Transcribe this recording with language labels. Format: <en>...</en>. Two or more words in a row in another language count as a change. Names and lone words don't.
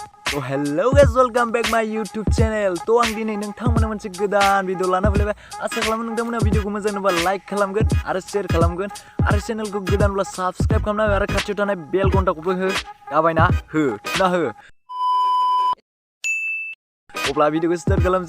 <en>So hello guys, welcome back my YouTube channel.</en> <brx>To आं दिनै नोंथांमोननो मोनसे गोदान भिडिअ लाना फैलायबाय। आसा खालामो नोंथांमोना भिडिअखौ मोजां नुबा लाइक खालामगोन आरो शेयार खालामगोन आरो चेनेलखौ गोदानब्ला साबस्क्राइब खालामना हो आरो खाथियाव थानाय बेल घन्टाखौबो हो। गाबायना हो थुना हो। अब्ला भिडिअखौ स्टार्ट खालामसै।</brx>